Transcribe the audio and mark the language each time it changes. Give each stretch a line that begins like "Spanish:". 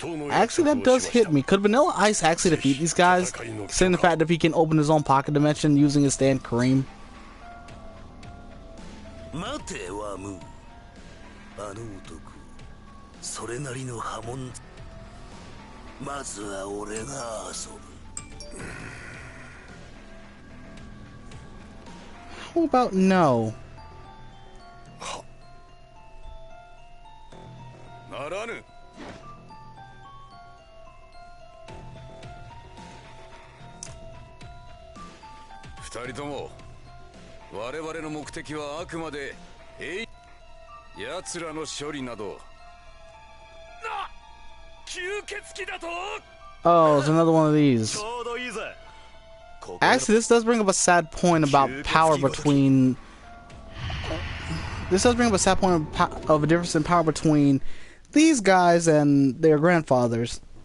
English: Actually, that does hit me. Could Vanilla Ice actually defeat these guys? Considering the fact that he can open his own pocket dimension using his stand cream.
Japanese: 待て、ワム。あの男、それなりの波紋。まずは俺が遊ぶ。
English: How about no?
Japanese: ならぬ。二人とも我々の目的はあくまで奴らの処理など。な、吸血鬼だと。
English: Oh, it's another one of these.
Japanese: ちょうどいいぜ。
English: Actually, this does bring up a sad point about power between... This does bring up a sad point of a difference in power between these guys and their grandfathers.